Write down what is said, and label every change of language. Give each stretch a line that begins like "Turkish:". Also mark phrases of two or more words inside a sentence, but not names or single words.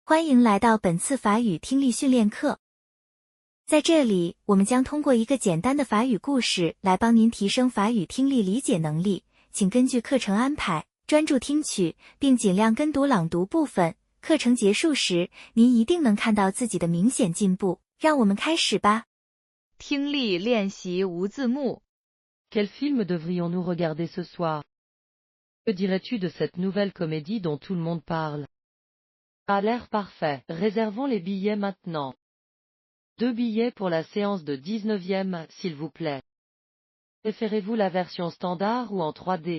Chinese: 欢迎来到本次法语听力训练课。在这里，我们将通过一个简单的法语故事来帮您提升法语听力理解能力，请根据课程安排，专注听取，并尽量跟读朗读部分。课程结束时，您一定能看到自己的明显进步。让我们开始吧。听力练习无字幕。
French: Quel film devrions-nous regarder ce soir? Que dirais-tu de cette nouvelle comédie dont tout le monde parle? A l'air parfait. Réservons les billets maintenant. 2 billets pour la séance de 19e, s'il vous plaît. Préférez-vous la version standard ou en 3D?